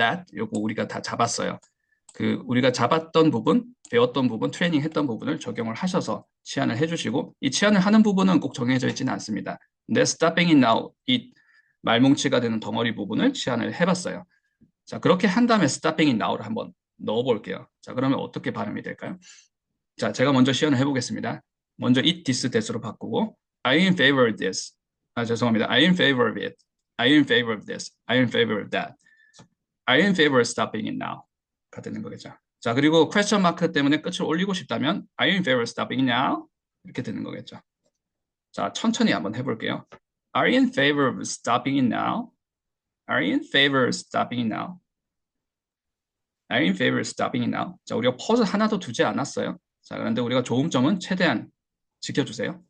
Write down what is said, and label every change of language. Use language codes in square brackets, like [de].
[ko] that 요거 우리가 다 잡았어요. 그 우리가 잡았던 부분, 배웠던 부분, 트레이닝 했던 부분을 적용을 하셔서 치환을 해주시고 이 치환을 하는 부분은 꼭 정해져 있지는 않습니다. 근데 [en] stopping it now, [ko] 이 말뭉치가 되는 덩어리 부분을 치환을 해봤어요. 자, 그렇게 한 다음에 [en] stopping it now [ko] 를 한번 넣어볼게요. 자, 그러면 어떻게 발음이 될까요? 자, 제가 먼저 시연을 해보겠습니다. 먼저 [en] it, this, that으로 바꾸고 Are you in favor of this? [ko] 죄송합니다. [en] Are you in favor of it? Are you in favor of this? Are you in favor of that? Are you in favor of stopping it now? [ko] 가 되는 거겠죠. 자, 그리고 question 마크 때문에 끝을 올리고 싶다면 [en] Are you in favor of stopping it now? [ko] 이렇게 되는 거겠죠. 자, 천천히 한번 해볼게요. [en] Are you in favor of stopping it now? Are you in favor of stopping it now? Are you in favor of stopping it now? [ko] 자, 우리가 퍼즈 하나도 두지 않았어요. 자, 그런데 우리가 조음점은 최대한 지켜주세요.